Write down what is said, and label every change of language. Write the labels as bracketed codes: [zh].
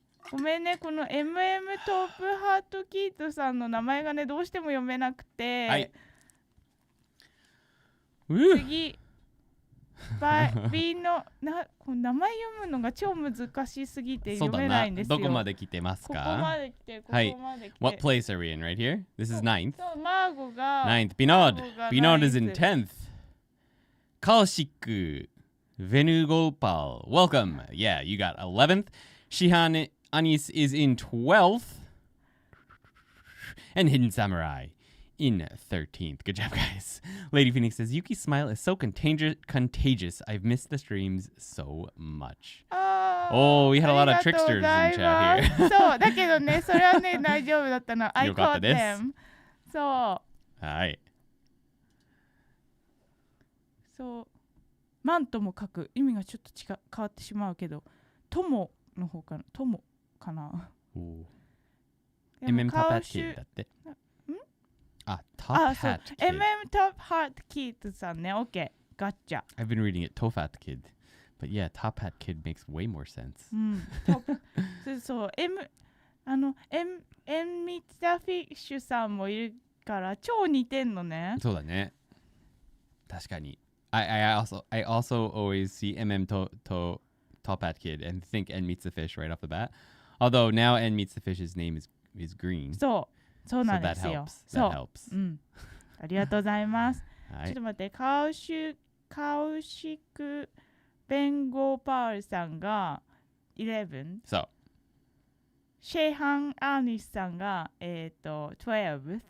[ja] ごめんね、この MM トップハートキートさんの名前がね、どうしても読めなくて、はい、次、B のこの名前読むのが超難しすぎて読めないんですよ。どこまで来てますか？ここまで来て、はい。 [en] What place are we in right here? This is 9th. [ja] そう、マーゴが [en] 9th. Binod is in 10th. Kaushik Venugopal. Welcome. Yeah, you got 11th. Shihan Anis is in 12th. And Hidden Samurai in 13th. Good job, guys. Lady Phoenix says, Yuki's smile is so contagious. I've missed the streams so much. Oh, we had a lot of tricksters in chat here. [ja] そう、だけどね、それはね、大丈夫だったの。I よかったです。 them. そう。はい。そう。マンとも書く。意味がちょっと変わってしまうけど、友の方かな。友かな。 MM Top Hat Kid だって。 [en] Top Hat Kid. [ja] MM Top Hat Kid さんね。 [en] OK。 Gotcha. I've been reading it Top Hat Kid. But yeah, Top Hat Kid makes way more sense. [ja] そう。エンミツァフィッシュさんもいるから超似てんのね。そうだね。確かに。 [en] I also always see MM Top Hat Kid and think N meets the fish right off the bat. Although now N meets the fish's name is green. [ja] そうなんですよ。 [en] That helps. [ja] うん。ありがとうございます。はい。ちょっと待って、カウシクベンゴーパールさんが11。そう。シェイハン・アーニスさんが12。